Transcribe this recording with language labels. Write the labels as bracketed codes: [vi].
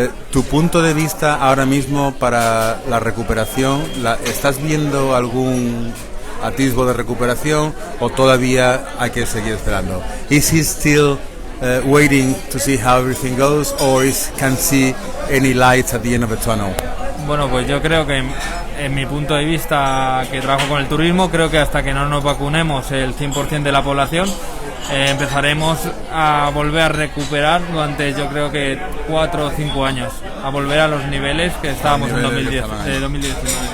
[es] Tu punto de vista ahora mismo para la recuperación, ¿estás viendo algún atisbo de recuperación o todavía hay que seguir esperando? [en] Is he still waiting to see how everything goes, or can see any light at the end of the tunnel? [es] Bueno, pues yo creo que en mi punto de vista, que trabajo con el turismo, creo que hasta que no nos vacunemos el 100% de la población, empezaremos a volver a recuperar durante, yo creo que 4 o 5 años, a volver a los niveles que estábamos en 2019.